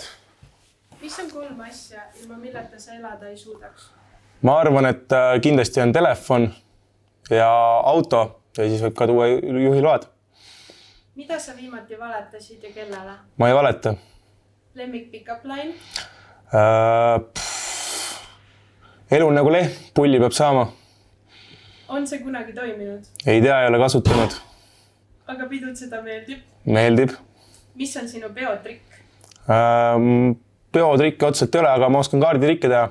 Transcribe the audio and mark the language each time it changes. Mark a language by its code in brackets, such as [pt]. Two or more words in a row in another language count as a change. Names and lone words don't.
[et] Mis on 3 asja, ilma milleta sa elada ei suudaks? Ma arvan, et kindlasti on telefon ja auto ja siis võib ka tuua juhiload. Mida sa viimati valetasid ja kellele? Ma ei valeta. Lemmik [en] pick-up line? [et] Elu on nagu lehm, pulli peab saama. On see kunagi toiminud? Ei tea, ei ole kasutanud. Aga pidud seda meeldib? Meeldib. Mis on sinu peotrikk? Peotrikke otseselt ei ole, aga ma oskan kaarditrikke teha.